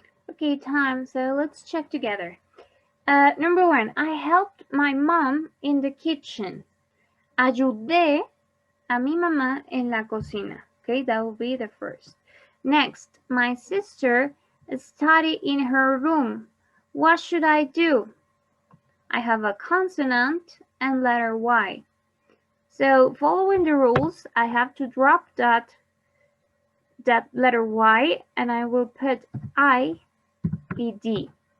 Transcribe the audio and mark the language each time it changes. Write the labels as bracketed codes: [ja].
[en] Okay, time. So let's check together. Number 1, I helped my mom in the kitchen. [es] Ayudé a mi mamá en la cocina. [en] Okay, that will be the first. Next, my sister studied in her room. What should I do? I have a consonant and letter Y. So following the rules, I have to drop that letter Y and I will put I-E-D.